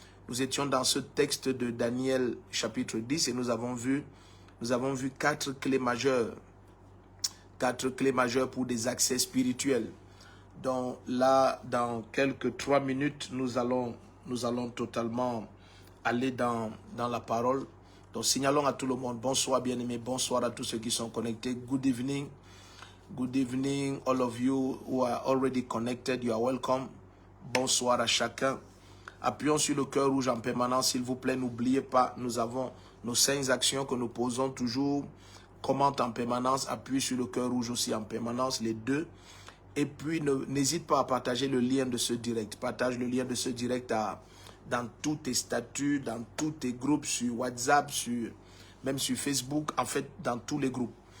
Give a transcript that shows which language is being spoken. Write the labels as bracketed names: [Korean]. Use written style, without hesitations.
[French] Nous étions dans ce texte de Daniel chapitre 10 et nous avons vu 4 clés majeures. 4 clés majeures pour des accès spirituels. Donc là, dans quelques 3 minutes, nous allons totalement aller dans la parole. Donc signalons à tout le monde, bonsoir bien-aimés, bonsoir à tous ceux qui sont connectés. [English] Good evening, all of you who are already connected, you are welcome. [French] Bonsoir à chacun. Appuyons sur le cœur rouge en permanence, s'il vous plaît, n'oubliez pas, nous avons nos 5 actions que nous posons toujours. Commente en permanence, appuie sur le cœur rouge aussi en permanence, les deux. Et puis, n'hésite pas à partager le lien de ce direct. Partage le lien de ce direct dans tous tes statuts, dans tous tes groupes, sur WhatsApp, même sur Facebook, en fait, dans tous les groupes.